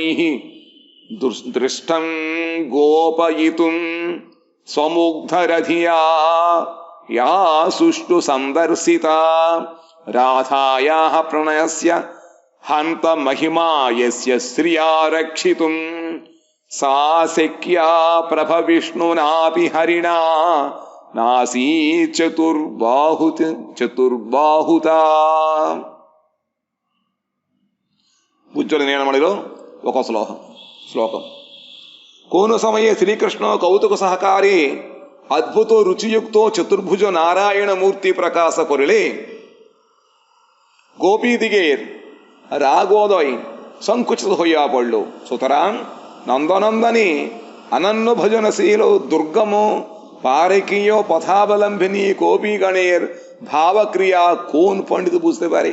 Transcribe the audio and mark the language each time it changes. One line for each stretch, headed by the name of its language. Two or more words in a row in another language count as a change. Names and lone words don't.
Sanskrit: దృష్టం గోపయితుం స్వముగ్ధరధియా యా సుష్టు సందర్శిత రాధాయాః ప్రణయస్య హంత మహిమా యస్య శ్రియా రక్షితుం సా శక్యా ప్రభ విష్ణునాపి హరిణా నాసీ చతుర్బాహుత.
Telugu: ఉజ్వల నీలమణిలో ఒక శ్లోకం.
Bangla: কোন সময়ে শ্রীকৃষ্ণ কৌতুক সহকারী অদ্ভুত রুচিযুক্ত চতুর্ভুজ নারায়ণ মূর্তি প্রকাশ করিলে গোপী দিগের রাগোদয় সংকুচিত হইয়া পড়ল। সুতরাং নন্দনন্দনী অনন্য ভজনশীল দুর্গম পারেকীয় পথাবলম্বিনী গোপীগণের ভাবক্রিয়া কোন পণ্ডিত বুঝতে পারে?